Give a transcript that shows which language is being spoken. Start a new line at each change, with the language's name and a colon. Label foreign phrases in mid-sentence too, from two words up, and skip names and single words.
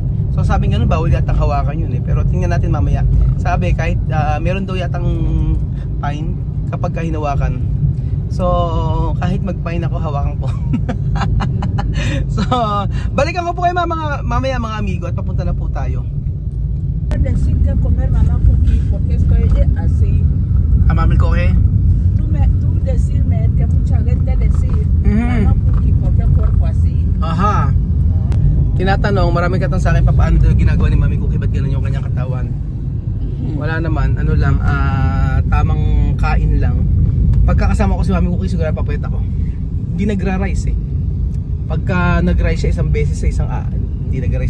Filipino: So sabi nga nun bawal yatang hawakan yun pero tingnan natin mamaya. Sabi kahit meron daw yatang fine kapag hinawakan. So kahit mag-fine ako hawakan ko. So balikan ko po kayo mamaya mga amigo at papunta na po tayo.
Spanish: Decide comer Mama Cookie porque estoy así. Mami Cookie? Tú decirme que mucha gente decir Mama Cookie porque cuerpo así. Aha.
Filipino: Tinatanong, marami katang sa akin paano daw ginagawa ni Mami Cookie, ba't ganun yung kanyang katawan? Wala naman, ano lang, tamang kain lang. Pagkakasama ko si Mami Cookie, siguro papayat ako. Hindi nagra-rice Pagka nag-rice siya isang beses sa isang hindi nag-rice.